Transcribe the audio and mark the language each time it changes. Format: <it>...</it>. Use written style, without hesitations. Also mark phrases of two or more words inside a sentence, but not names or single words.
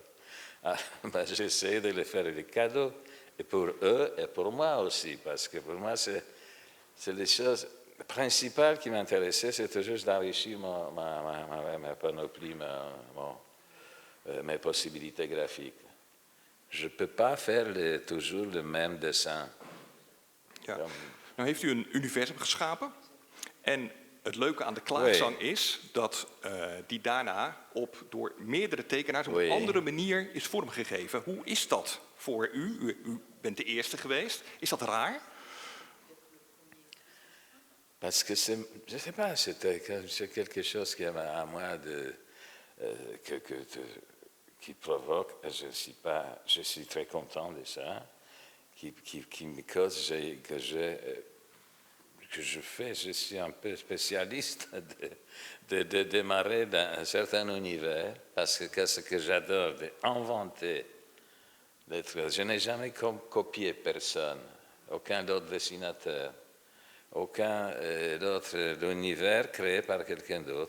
<fr>J'ai essayé de les faire des cadeaux, et pour eux et pour moi aussi, parce que pour moi, c'est les choses principales qui m'intéressaient, c'était juste d'enrichir ma panoplie, mes possibilités graphiques. Je ne peux pas faire toujours le même dessin.</fr> <nl>Ja. Nou heeft u een universum geschapen. En het leuke aan de klaagzang is dat die daarna door meerdere tekenaars op een andere manier is vormgegeven. Hoe is dat voor u? U bent de eerste geweest. Is dat raar?</nl> <fr>Parce que je ne sais pas, c'est quelque chose qui est à moi qui provoque, je suis très content de ça, qui me cause que je suis un peu spécialiste de démarrer dans un certain univers, parce que ce que j'adore, d'inventer, je n'ai jamais copié personne, aucun autre dessinateur, aucun autre univers créé par quelqu'un d'autre.</fr>